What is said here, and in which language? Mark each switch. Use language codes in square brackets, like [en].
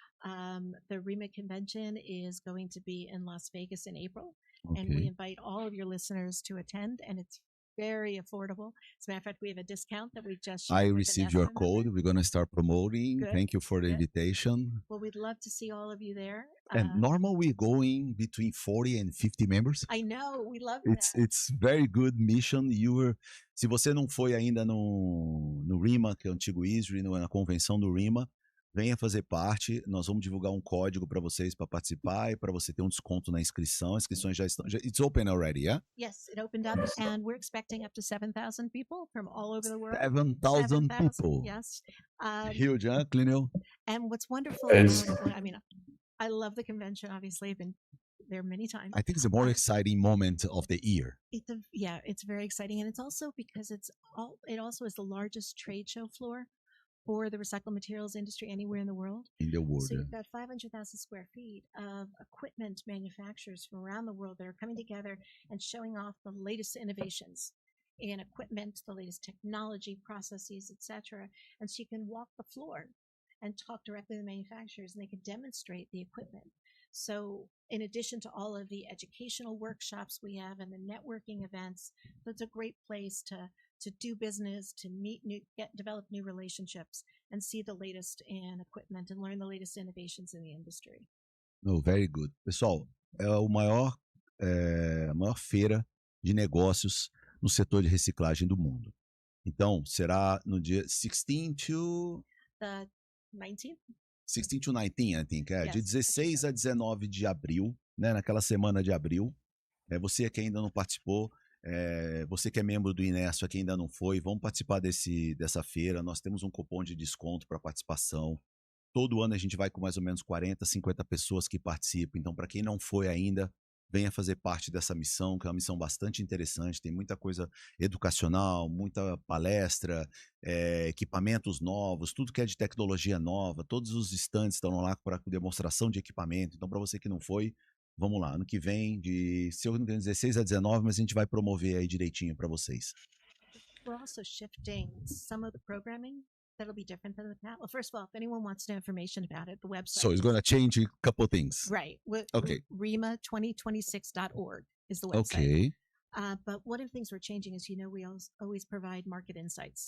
[en] The REMA convention is going to be in Las Vegas in April, and we invite all of your listeners to attend, and it's very affordable. As a matter of fact, we have a discount that we just shared. I received your code. We're going to start promoting. Good. Thank you for the invitation. Well, we'd love to see all of you there. And normal, we're going between 40 and 50 members. I know, we love that. It's very good mission. [pt] Se você não foi ainda no REMA, que é o antigo ISRI, na convenção do REMA, venha fazer parte. Nós vamos divulgar um código para vocês para participar e para você ter um desconto na inscrição. As inscrições já estão. [en] It's open already, yeah? Yes, it opened up, and we're expecting up to 7,000 people from all over the world. 7,000 people. Yes. Huge, huh, Clineu? And what's wonderful, I mean, I love the convention. Obviously, I've been there many times. I think it's a more exciting moment of the year. It's very exciting, and it's also because it also is the largest trade show floor for the recycled materials industry anywhere in the world. In the world. So you've got 500,000 square feet of equipment manufacturers from around the world that are coming together and showing off the latest innovations in equipment, the latest technology, processes, etc. And so you can walk the floor and talk directly to the manufacturers, and they can demonstrate the equipment. So in addition to all of the educational workshops we have and the networking events, that's a great place to do business, to meet develop new relationships, and see the latest in equipment and learn the latest innovations in the industry. Oh, very good. [pt] Pessoal, é a maior feira de negócios no setor de reciclagem do mundo. Então, será no dia 16 to... [en] The 19th? 16 to 19, I think. Yes, [pt] de 16 a 19 de abril, né, naquela semana de abril. Você que ainda não participou, você que é membro do INESFA, que ainda não foi, vamos participar dessa feira. Nós temos um cupom de desconto para participação. Todo ano a gente vai com mais ou menos 40, 50 pessoas que participam. Então, para quem não foi ainda, venha fazer parte dessa missão, que é uma missão bastante interessante. Tem muita coisa educacional, muita palestra, equipamentos novos, tudo que é de tecnologia nova. Todos os stands estão lá para demonstração de equipamento. Então, para você que não foi, vamos lá. Ano que vem, se eu não me engano, 16 a 19, mas a gente vai promover aí direitinho para vocês. [en] We're also shifting some of the programming. That'll be different than the past. Well, first of all, if anyone wants to know information about it, the website. So it's going to change a couple of things. Right. Okay. REMA2026.org is the website. Okay. But one of the things we're changing is, we always provide market insights.